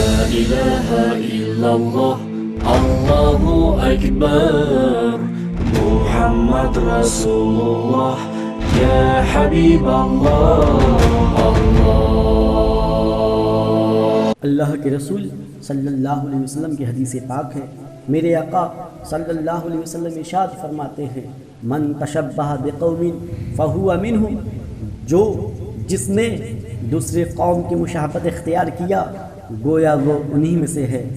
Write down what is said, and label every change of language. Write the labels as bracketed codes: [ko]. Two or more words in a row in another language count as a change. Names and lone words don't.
[ar] لا إله إلا الله، الله أكبر، محمد رسول الله، يا حبيب الله, [ur] اللہ کے رسول [ar] صلی اللہ علیہ وسلم [ur] کی حدیث پاک ہے، میرے آقا [ar] صلی اللہ علیہ وسلم [ur] ارشاد فرماتے ہیں، [ar] من تشبہ بقوم فہو منہم، [ur] جس نے دوسرے قوم کی مشابہت اختیار کیا گویا وہ انہی میں سے ہے۔